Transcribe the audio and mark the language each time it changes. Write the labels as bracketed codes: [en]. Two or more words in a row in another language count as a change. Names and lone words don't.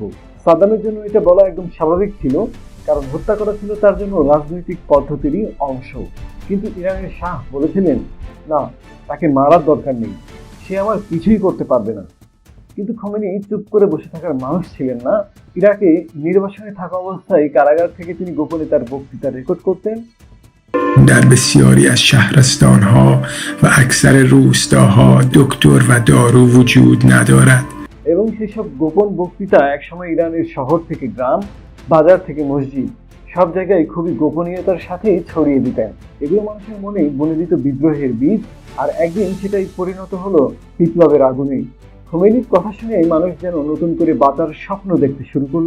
[bn] সাদ্দামের জন্য এটা বলা একদম স্বাভাবিক ছিল, কারণ হত্যা করা ছিল তার জন্য রাজনৈতিক পদ্ধতিরই অংশ। কিন্তু ইরানের শাহ বলেছিলেন, না, তাকে মারার দরকার নেই, সে আমার কিছুই করতে পারবে না। কিন্তু খোমেনি চুপ করে বসে থাকার মানুষ ছিলেন না। ইরাকে নির্বাসনে থাকা অবস্থায় কারাগার থেকে তিনি গোপনে তার বক্তৃতা রেকর্ড করতেন। [fa] در بسیاری از شهرستان‌ها و اکثر روستاها دکتر و دارو وجود ندارد. [bn] এবং সেসব গোপন বক্তৃতা একসময় ইরানের শহর থেকে গ্রাম, বাজার থেকে মসজিদ, সব জায়গায় খুবই গোপনীয়তার সাথে ছড়িয়ে দিতেন। এগুলো মানুষের মনে বুনে দিত বিদ্রোহের বীজ, আর একদিন সেটাই পরিণত হলো বিপ্লবের আগুনে। খোমেনির কথা শুনে মানুষ যেন নতুন করে বাঁচার স্বপ্ন দেখতে শুরু করলো।